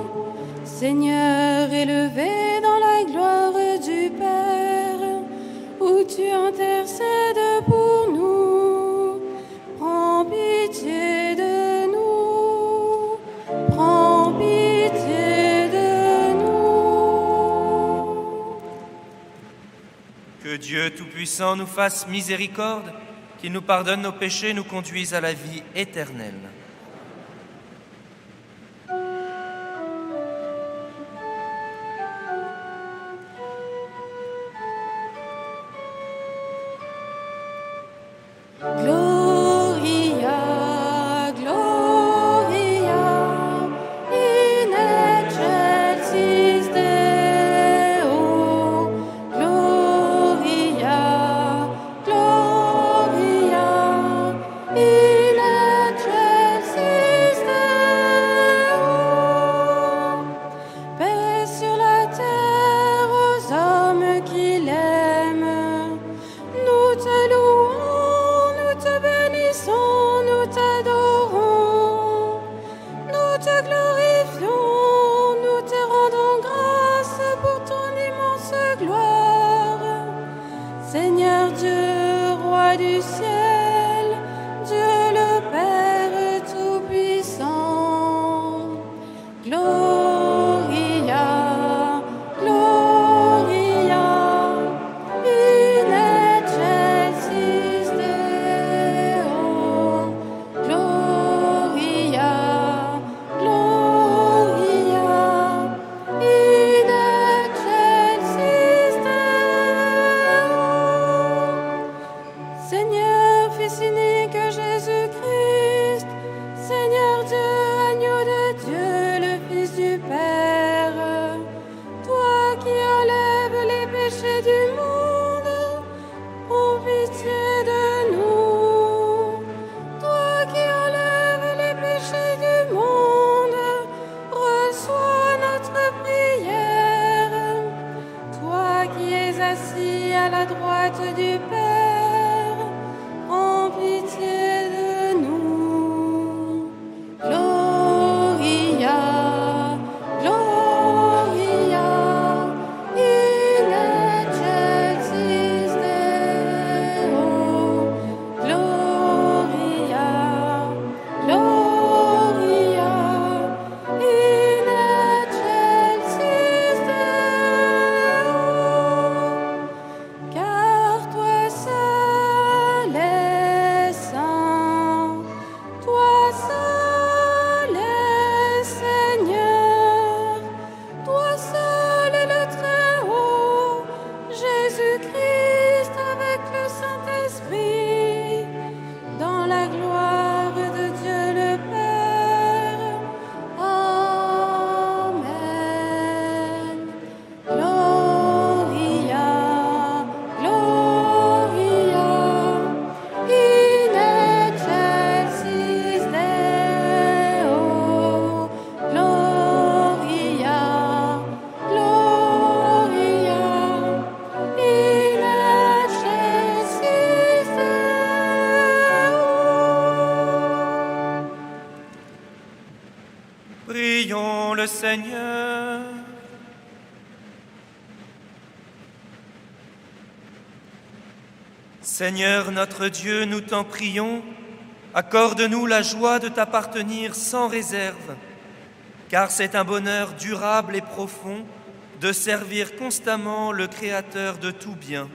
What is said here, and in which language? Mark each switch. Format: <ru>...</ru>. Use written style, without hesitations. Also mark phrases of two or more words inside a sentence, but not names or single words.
<fr>Seigneur, élevé dans la gloire du Père, où tu intercèdes pour nous, prends pitié de nous. Prends pitié de nous. Que Dieu Tout-Puissant nous fasse miséricorde, qu'il nous pardonne nos péchés, nous conduise à la vie éternelle.</fr> <la>Gloria, Gloria, in excelsis Deo. Gloria, Gloria, in excelsis Deo.</la> <fr>Paix sur la terre aux hommes qui l'aiment. Nous te louons, nous te bénissons, nous t'adorons. Nous te glorifions, nous te rendons grâce pour ton immense gloire. Seigneur Dieu, roi du ciel, Dieu le Père tout-puissant.</fr> <la>Gloria, Gloria, in excelsis Deo. Gloria, Gloria, in excelsis Deo.</la> <fr>Seigneur, Fils unique Jésus-Christ, Seigneur Dieu, agneau de Dieu, le Fils du Père, toi qui enlèves les péchés du monde, aie pitié de nous. Toi qui enlèves les péchés du monde, reçois notre prière. Toi qui es assis à la droite du Père, aie pitié de nous.</fr> <la>Gloria, Gloria, in excelsis Deo. Gloria, Gloria, in excelsis Deo.</la> <fr>Car toi seul es saint, toi seul es Seigneur, toi seul est le Très-Haut, Jésus-Christ avec le Saint-Esprit, dans la gloire de Dieu le Père. Amen.</fr> <la>Gloria, Gloria, in excelsis Deo. Gloria, Gloria, in excelsis Deo.</la> <fr>Prions le Seigneur. Seigneur notre Dieu, nous t'en prions, accorde-nous la joie de t'appartenir sans réserve, car c'est un bonheur durable et profond de servir constamment le Créateur de tout bien.</fr>